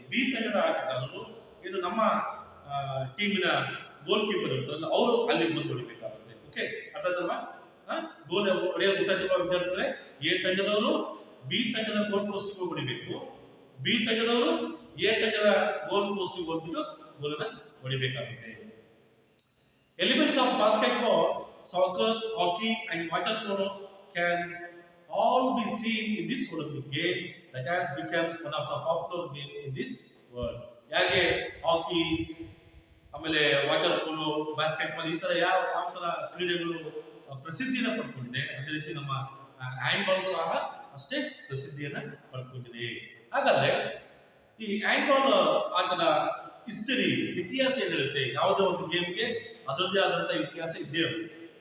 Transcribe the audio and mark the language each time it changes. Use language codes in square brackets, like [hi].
[kn] B ತಂಡದ ಆಟಗಾರರು ಏನು ನಮ್ಮ ಟೀಮಿನ ಗೋಲ್ ಕೀಪರ್ ಇರ್ತಾರಲ್ಲ, ಅವರು ಅಲ್ಲಿ ಬಂದು ಹೊಡಿಬೇಕಾಗುತ್ತೆ. ಓಕೆ, ಅರ್ಥ ಆಯ್ತಲ್ವಾ? ಗೋಲ್ ಹೊಡೆಯೋದು ಗೊತ್ತಾಯ್ತಲ್ವಾ ವಿದ್ಯಾರ್ಥಿಗಳೇ? ಎ ತಂಡದವರು ಬಿ ತಂಡದ ಗೋಲ್ ಪೋಸ್ಟ್ ಗೆ ಹೊಡಿಬೇಕು, ಬಿ ತಂಡದವರು ಎ ತಂಡದ ಗೋಲ್ ಪೋಸ್ಟ್ ಗೆ ಹೋಗ್ಬಿಟ್ಟು ಗೋಲ್ ಅನ್ನ ಹೊಡಿಬೇಕಾಗುತ್ತೆ. [en] Elements of basketball, soccer, hockey and water polo can all be seen in this Olympic game that has become one of the popular game in this world. [kn] ಯಾಕೆ ಹಾಕಿ, ಆಮೇಲೆ water polo, basketball ಈ ತರ ಯಾವ ತರ ಕ್ರೀಡೆಗಳು ಪ್ರಸಿದ್ಧಿಯನ್ನು ಪಡ್ಕೊಂಡಿದೆ, ಅದೇ ರೀತಿ ನಮ್ಮ ಹ್ಯಾಂಡ್ ಬಾಲ್ ಸಹ ಅಷ್ಟೇ ಪ್ರಸಿದ್ಧಿಯನ್ನ ಪಡ್ಕೊಂಡಿದೆ. ಹಾಗಾದ್ರೆ ಈ ಹ್ಯಾಂಡ್ ಬಾಲ್ ಆಟದ ಹಿಸ್ಟರಿ, ಇತಿಹಾಸ ಏನಿರುತ್ತೆ, ಯಾವುದೇ ಒಂದು ಗೇಮ್ಗೆ ಅದರದ್ದೇ ಆದಂತಹ ಇತಿಹಾಸ ಇದ್ದೇ ಇರುತ್ತೆ.